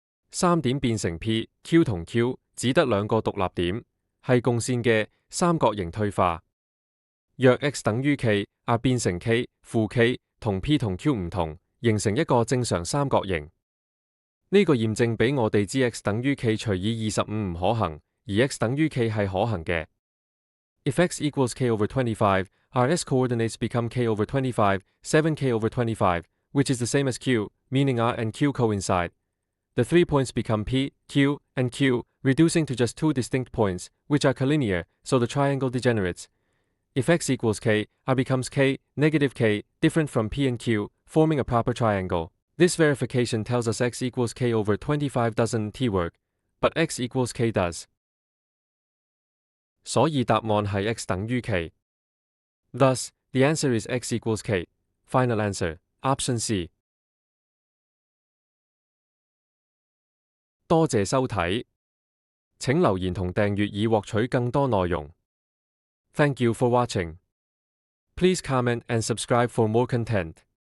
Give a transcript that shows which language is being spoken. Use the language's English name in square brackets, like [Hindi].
[Chinese] 三點變成 P、Q 同 Q，只得兩個獨立點，係共線嘅三角形退化。若 x 等於 k，R 變成 k、負 k，同 P 同 Q 唔同，形成一個正常三角形。呢個驗證俾我哋知 x 等於 k 除以25唔可行，而 x 等於 k 係可行嘅。 [English] If x equals k over 25, our s coordinates become k over 25, 7k over 25, which is the same as q, meaning R and q coincide. The 3 points become P, Q, and Q, reducing to just two distinct points, which are collinear, so the triangle degenerates. If x equals k, R becomes k, negative k, different from P and Q, forming a proper triangle. This verification tells us x equals k over 25 doesn't work, but x equals k does. [Chinese] 所以答案係 x 等於 k. [English] Thus, the answer is x equals k. Final answer, option C. [Chinese] 多謝收睇，請留言同訂閱以獲取更多內容。 [English] Thank you for watching. Please comment and subscribe for more content.